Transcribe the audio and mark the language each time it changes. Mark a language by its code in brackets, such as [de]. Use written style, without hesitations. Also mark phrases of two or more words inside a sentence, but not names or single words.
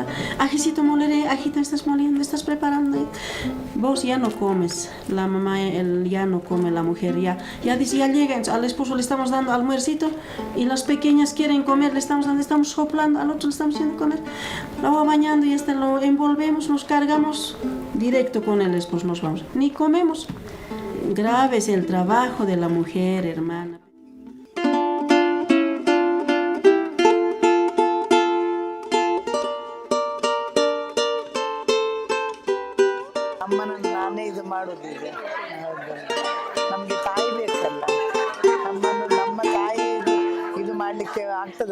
[es] Ajicito moleré, ajita estás moliendo, estás preparando. Vos ya no comes, la mamá ya no come, la mujer ya dice, ya llega, al esposo le estamos dando almuercito y las pequeñas quieren comer, le estamos dando, estamos soplando, al otro le estamos haciendo comer. La va bañando y hasta lo envolvemos, nos cargamos, directo con el esposo nos vamos, ni comemos. Grave es el trabajo de la mujer, hermana. [kn] ಅಮ್ಮನ ನಾನೇ ಇದು ಮಾಡೋದೀಗ. ನಮಗೆ ತಾಯಿ ಬೇಕಲ್ಲ, ನಮ್ಮ ತಾಯಿ ಇದು ಮಾಡಲಿಕ್ಕೆ ಆಗ್ತದ?